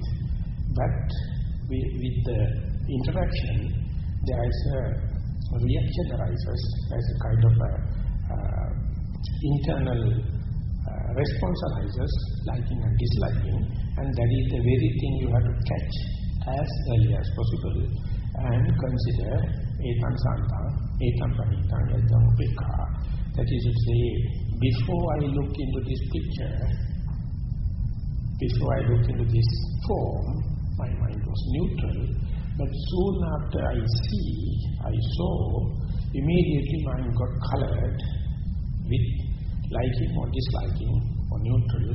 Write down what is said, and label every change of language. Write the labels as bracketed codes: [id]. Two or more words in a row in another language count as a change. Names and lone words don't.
[en] But with the interaction, there is a reaction arises as a kind of a internal response arises, liking and disliking, and that is the very thing you have to catch as early as possible and consider [pi] etam santa, etam panita, etam upekha. [en] That is to say, before I look into this picture, before I look into this form, my mind was neutral. But soon after I saw, immediately mind got colored with liking or disliking or neutral.